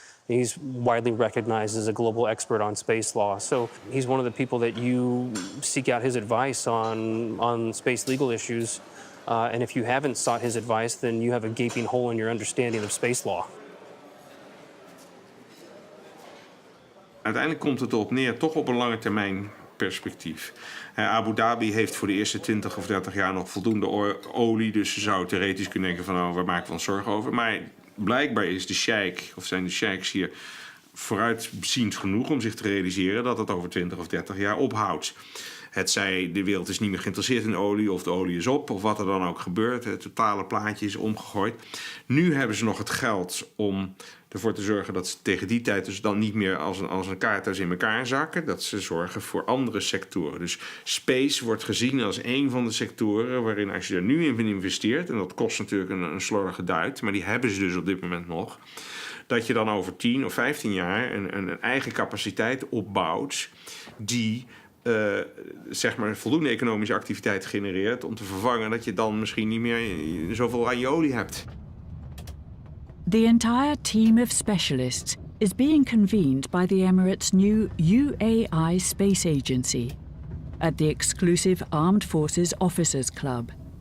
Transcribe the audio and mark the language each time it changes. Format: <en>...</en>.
<en>He's widely recognized as a global expert on space law. So he's one of the people that you seek out his advice on space legal issues. And if you haven't sought his advice, then you have a gaping hole in your understanding of space law.</en> <nl>Uiteindelijk komt het erop neer, toch op een lange termijn perspectief. Abu Dhabi heeft voor de eerste 20 of 30 jaar nog voldoende olie, dus ze zou theoretisch kunnen denken van, oh, waar maken we ons zorgen over? Maar blijkbaar is de sheik, of zijn de sheiks hier vooruitziend genoeg om zich te realiseren dat het over 20 of 30 jaar ophoudt. Het zij de wereld is niet meer geïnteresseerd in olie of de olie is op of wat er dan ook gebeurt. Het totale plaatje is omgegooid. Nu hebben ze nog het geld om ervoor te zorgen dat ze tegen die tijd dus dan niet meer als een kaarthuis in elkaar zakken. Dat ze zorgen voor andere sectoren. Dus space wordt gezien als een van de sectoren waarin als je er nu in investeert, en dat kost natuurlijk een slordige duit, maar die hebben ze dus op dit moment nog, dat je dan over 10 of 15 jaar een eigen capaciteit opbouwt die zeg maar voldoende economische activiteit genereert om te vervangen dat je dan misschien niet meer zoveel aan je olie hebt.</nl> <en>The entire team of specialists is being convened by the Emirates' new UAI Space Agency at the exclusive Armed Forces Officers Club.</en>